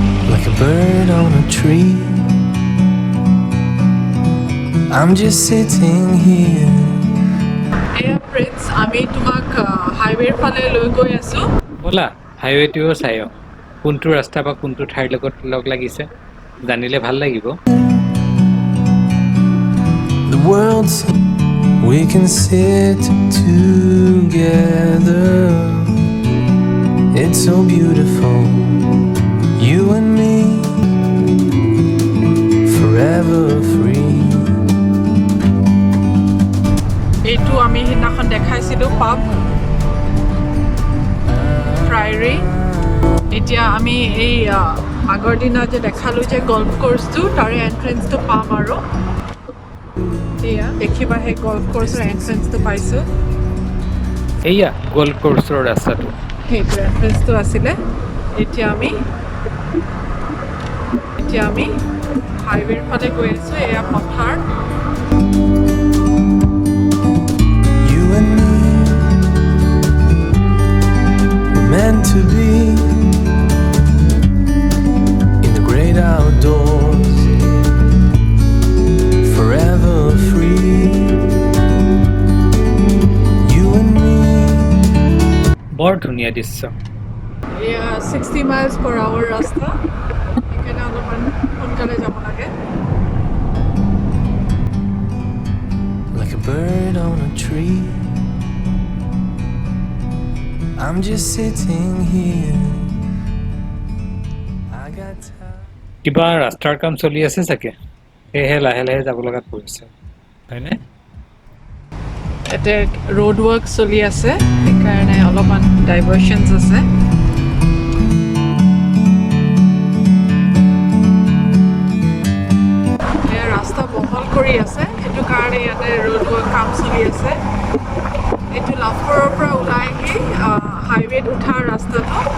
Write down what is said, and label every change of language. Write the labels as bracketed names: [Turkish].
[English] Like a bird on a tree I'm just sitting here [Assamese] এয়া prince আমি তোমাক হাইৱেৰ ফালে লৈ গৈ আছোঁ ব'লা হাইৱেটোও চাই কোনটো ৰাস্তা বা কোনটো ঠাইৰ লগত লগ লাগিছে জানিলে ভাল লাগিব [English] The world we can sit together It's so beautiful You and me Forever free [Assamese] এইটো আমি সিদিনাখন দেখাইছিলোঁ পাব ফ্ৰাইৰী এতিয়া আমি এই আগৰ দিনা যে দেখালোঁ যে গল্ফ কোৰ্চটো তাৰে এণ্ট্ৰেঞ্চটো পাম আৰু এয়া দেখিবা সেই গল্ফ কোৰ্চৰ এণ্ট্ৰেঞ্চটো পাইছোঁ এয়া গল্ফ কোৰ্চৰ ৰাস্তাটো সেইটো এণ্ট্ৰেঞ্চটো আছিলে এতিয়া আমি হাইৱেৰ ফালে গৈ আছোঁ এয়া পথাৰ [English] You and me We're meant to be In the great outdoors Forever free You and me [Assamese] বৰ ধুনীয়া দৃশ্য এয়া 60 miles per hour ৰাস্তা সেইকাৰণে অলপমান সোনকালে যাব লাগে [English] Like a bird on a tree I'm just sitting here I got time [Assamese] কিবা ৰাস্তাৰ কাম চলি আছে চাগে সেয়েহে লাহে লাহে যাব লগাত পৰিছে হয়নে ইয়াতে ৰোড ৱৰ্ক চলি আছে সেইকাৰণে অলপমান ডাইভাৰ্চনছ আছে ৰাস্তা বহল কৰি আছে সেইটো কাৰণে ইয়াতে ৰোড ৱৰ্ক কাম চলি আছে এইটো লাভপুৰৰ পৰা ওলাই আহি হাইৱেত উঠা ৰাস্তাটো